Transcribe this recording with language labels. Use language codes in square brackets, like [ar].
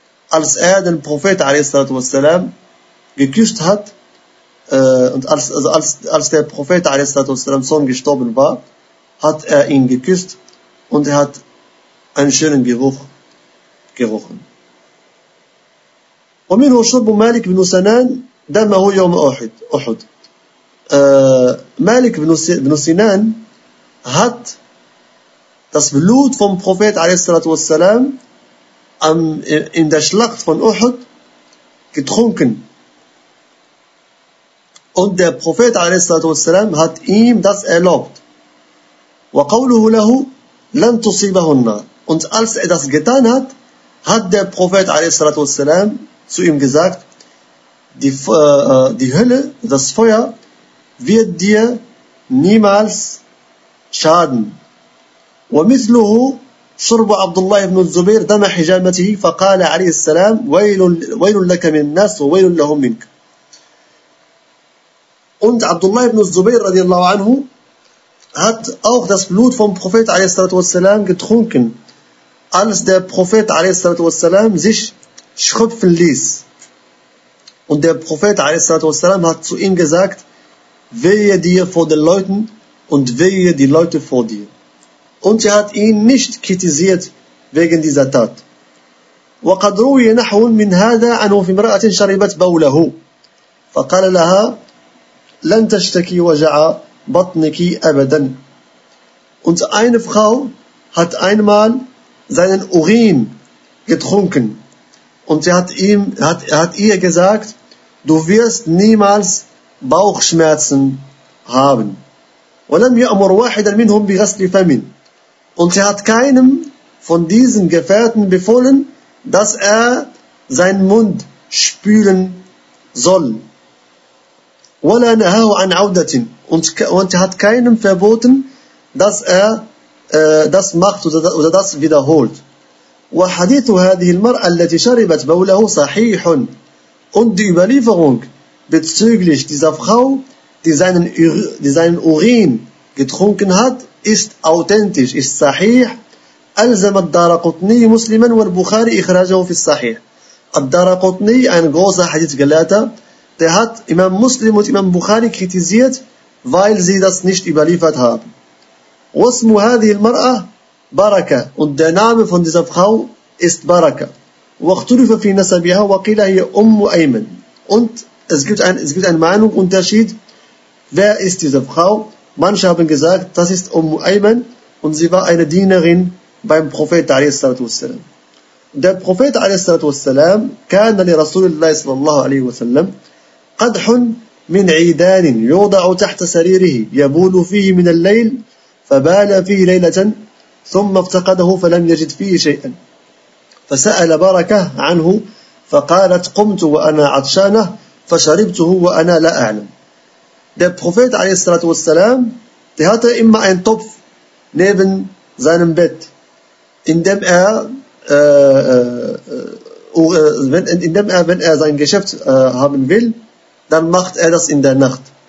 [de] Als er den Prophet a.s.w. geküsst hat, und als der Prophet a.s. Sohn gestorben war, hat er ihn geküsst und er hat einen schönen Geruch gerochen. [ar] ومنه شرب مالك بن سنان دمه يوم أحد. [de] مالك بن سنان hat das Blut vom Prophet a.s.w. in der Schlacht von Uhud getrunken. Und der Prophet a.s. hat ihm das erlaubt. [ar] وقوله له لن تصيبه النار. [de] Und als er das getan hat, hat der Prophet a.s. zu ihm gesagt, die Hölle, das Feuer, wird dir niemals schaden. [ar] ومثله شرب عبد الله بن الزبير دم حجامته فقال عليه السلام ويل لك من الناس وويل لهم منك. [de] Und Abdullah ibn Zubayr radiallahu anhu hat auch das Blut vom Prophet a.s.w. getrunken, als der Prophet a.s.w. sich schröpfen ließ. Und der Prophet a.s.w. hat zu ihm gesagt, wehe dir vor den Leuten und wehe die Leute vor dir. Und er hat ihn nicht kritisiert wegen dieser Tat. [ar] وقد روي نحو من هذا عنه في امرأة شربت بوله فقال لها لن تشتكي وجع بطنك أبدا. [de] Und eine Frau hat einmal seinen Urin getrunken und sie hat ihr gesagt, du wirst niemals Bauchschmerzen haben. [ar] ولم يأمر واحدا منهم بغسل فمه. [de] Und sie hat keinem von diesen Gefährten befohlen, dass er seinen Mund spülen soll. [ar] ولا نهاه عن عودة. [de] Und sie hat keinem verboten, dass er das macht oder das wiederholt. [ar] وحديث هذه المرأة التي شربت بوله صحيح. [de] Und die Überlieferung bezüglich dieser Frau, die seinen Urin getrunken hat, ist authentisch, ist sahih. [ar] ألزم الدارقطني مسلما والبخاري إخراجه في الصحيح. [de] الدارقطني, ein großer Hadith-Gelehrter, der hat Imam Muslim und Imam Bukhari kritisiert, weil sie das nicht überliefert haben. [ar] واسم هذه المرأة بركة. [de] Und der Name von dieser Frau ist Baraka. [ar] واختلف في نسبها وقيل هي أم أيمن. [de] Und es gibt einen Meinungsunterschied. Wer ist diese Frau? Manche haben gesagt, das ist Umm Ayman und sie war eine Dienerin beim Prophet a.s.w. Der Prophet a.s.w. [ar] كان لرسول الله صلى الله عليه وسلم قدح من عيدان يوضع تحت سريره يبول فيه من الليل فبال فيه ليلة ثم افتقده فلم يجد فيه شيئا فسأل بركة عنه فقالت قمت وأنا عطشانة فشربته وأنا لا أعلم. [de] Der Prophet a.s.w., der hatte immer einen Topf neben seinem Bett, in dem er, wenn er sein Geschäft haben will, dann macht er das in der Nacht.